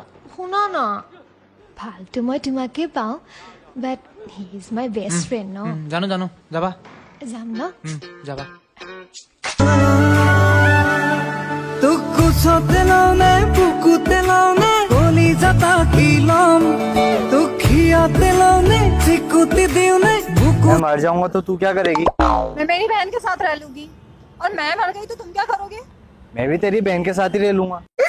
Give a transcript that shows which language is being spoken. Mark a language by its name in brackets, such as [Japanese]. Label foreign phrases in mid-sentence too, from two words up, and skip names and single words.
[Assamese] শুনা না ভালতো মই তোমাকে পাওঁ [English] but he is my best friend [Assamese] ন জানো জানো যাবা যাম ন যাবা তোক কুচতে লওনে বুকুতে লওনে কলি যাতা কি লম তোক খিয়াতে লওনে চিকুতি দিওনে [Hindi] मैं मर जाऊंगा तो तू क्या करेगी? मैं मेरी बहन के साथ रह लूंगी और मैं मर गई तो तुम क्या करोगे? मैं भी तेरी बहन के साथ ही रह लूंगा।